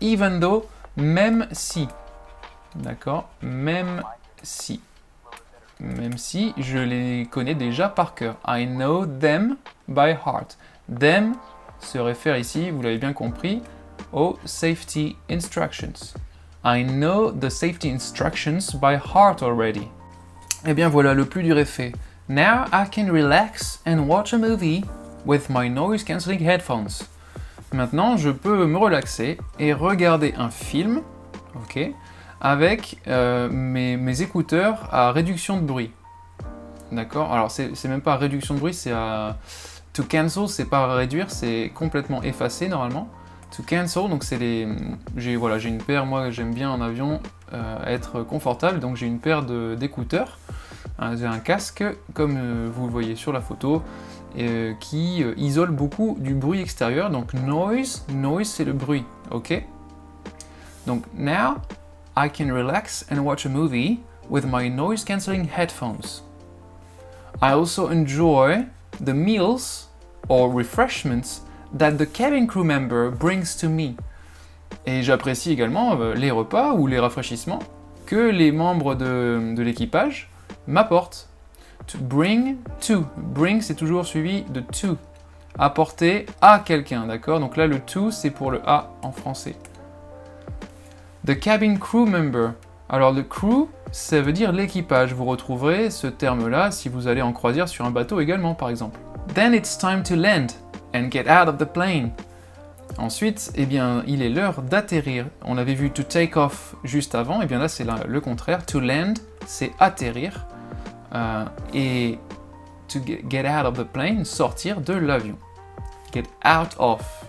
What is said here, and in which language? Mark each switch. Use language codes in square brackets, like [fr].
[en] Even though, [fr] même si. D'accord? Même si. Même si je les connais déjà par cœur. [en] I know them by heart. [fr] Them se réfère ici, vous l'avez bien compris, aux [en] safety instructions. I know the safety instructions by heart already. [fr] Et bien voilà, le plus dur est fait. [en] Now I can relax and watch a movie with my noise cancelling headphones. [fr] Maintenant, je peux me relaxer et regarder un film, ok, avec mes écouteurs à réduction de bruit. D'accord? Alors c'est même pas réduction de bruit, c'est à to cancel, c'est pas réduire, c'est complètement effacer normalement. To cancel, donc c'est les... J'ai une paire, moi j'aime bien en avion être confortable, donc j'ai une paire d'écouteurs, j'ai un casque, comme vous le voyez sur la photo, qui isole beaucoup du bruit extérieur, donc noise c'est le bruit, ok? [en] Donc now, I can relax and watch a movie with my noise cancelling headphones. I also enjoy the meals or refreshments that the cabin crew member brings to me. [fr] Et j'apprécie également les repas ou les rafraîchissements que les membres de l'équipage m'apportent. [en] To bring to. [fr] Bring, c'est toujours suivi de to. Apporter à quelqu'un, d'accord? Donc là, le to, c'est pour le à en français. The cabin crew member. Alors, le crew, ça veut dire l'équipage. Vous retrouverez ce terme-là si vous allez en croisière sur un bateau également, par exemple. [en] Then it's time to land and get out of the plane. [fr] Ensuite, eh bien, il est l'heure d'atterrir. On avait vu to take off juste avant, et bien là, c'est le contraire. To land, c'est atterrir. Et [en] to get out of the plane, [fr] sortir de l'avion. Get out of.